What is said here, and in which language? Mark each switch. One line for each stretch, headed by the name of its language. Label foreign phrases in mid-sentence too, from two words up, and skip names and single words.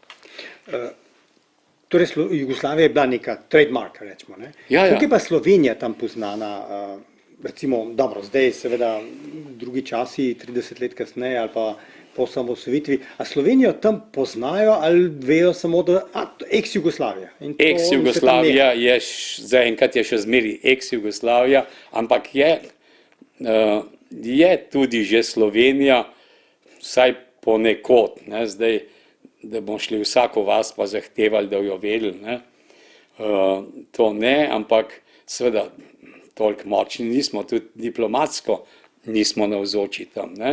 Slovenian: Torej, Jugoslavija je bila neka trademark, rečemo, ne. Ja. Kako je pa Slovenija tam poznana? Recimo, dobro, zdaj seveda drugi časi, 30 let kasneje ali pa po osamosvojitvi, a Slovenijo tam poznajo ali vejo samo, da ex-Jugoslavija? Ex-Jugoslavija je, zaenkrat je še zmeri ex-Jugoslavija, ampak je tudi že Slovenija, vsaj ponekod, ne, zdaj, da bomo šli vsako vas pa zahtevali, da jo vedeli, ne. To ne, ampak seveda toliko močni nismo, tudi diplomatsko nismo navzoči tam, ne.